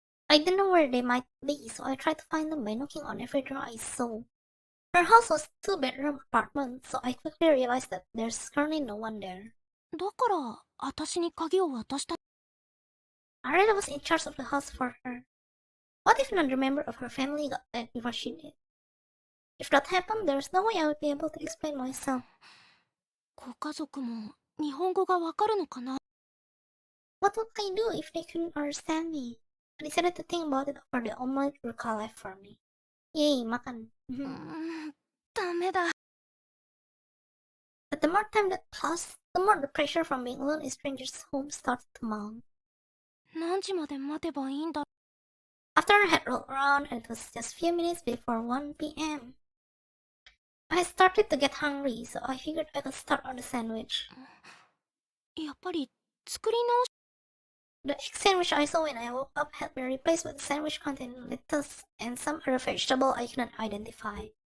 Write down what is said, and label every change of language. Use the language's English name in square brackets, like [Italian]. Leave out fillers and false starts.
[English] I didn't know where they might be, so I tried to find them by knocking on every door I saw. Her house was a 2-bedroom apartment, so I quickly realized that there's currently no one there. [Japanese] だから私に鍵を渡した。 [English] I really was in charge of the house for her. What if another member of her family got back before she did? If that happened, there's no way I would be able to explain myself. [Japanese] ご家族も日本語がわかるのかな？ [English] What would I do if they couldn't understand me? I decided to think about it over the omelet Ruka left for me. [Indonesian] Yay, makan. [Japanese] ダメだ。 [English] But the more time that passed, the more the pressure from being alone in strangers' homes started to mount. [Japanese] 何時まで待てばいいんだ？ [English] After I had rolled around, and it was just few minutes before 1 p.m. I started to get hungry, so I figured I could start on the sandwich. [Japanese] やっぱり作り直し。 [English] The egg sandwich I saw when I woke up had been replaced with a sandwich containing lettuce and some other vegetable I couldn't identify.